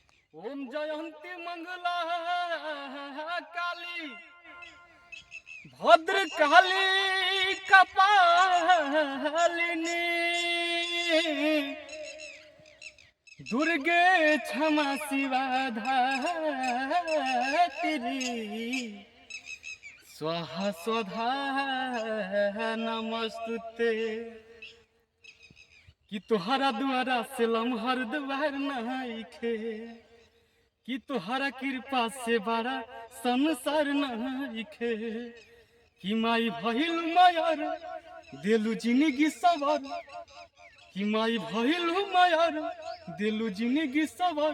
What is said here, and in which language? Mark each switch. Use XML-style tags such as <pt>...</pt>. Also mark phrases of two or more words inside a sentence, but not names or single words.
<sa>ओम जयंती मंगला काली भद्र काली कपालिनी दुर्गे क्षमा शिवा धात्री स्वाहा स्वधा नमस्तुते।</sa> <bho>कि तुहरा द्वारा से लम्हर द्वार नइखे, कि तुहरा कृपा से बड़ा संसार नइखे। कि माई भइलु मायर देलु जिंदगी सवर, कि माई भइलु मायर देलु जिंदगी सवर।</bho>